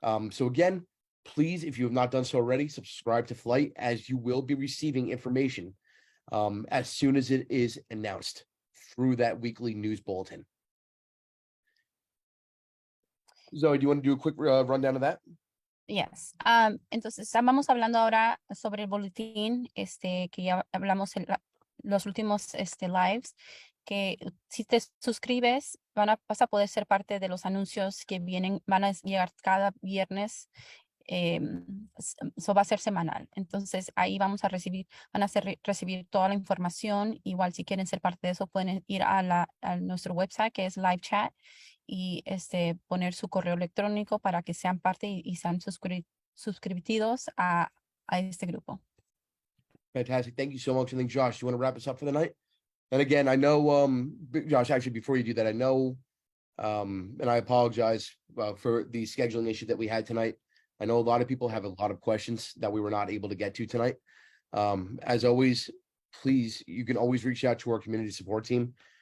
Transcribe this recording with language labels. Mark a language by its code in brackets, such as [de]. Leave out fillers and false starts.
[en] So again, please, if you have not done so already, subscribe to Flight, as you will be receiving information as soon as it is announced through that weekly news bulletin. Zoe, do you want to do a quick rundown of that? Yes. [es] Entonces, estábamos hablando ahora sobre el boletín, que ya hablamos en los últimos lives, que si te suscribes, vas a poder ser parte de los anuncios que van a llegar cada viernes. Eso va a ser semanal. Entonces, ahí van a recibir toda la información. Igual, si quieren ser parte de eso, pueden ir a nuestro website, que es live chat, y poner su correo electrónico para que sean parte y sean suscriptidos a este grupo. [en] Fantastic. Thank you so much. And then Josh, you want to wrap us up for the night? And again, I know, Josh, actually, before you do that, I know, and I apologize for the scheduling issue that we had tonight. I know a lot of people have a lot of questions that we were not able to get to tonight. As always, please, you can always reach out to our community support team.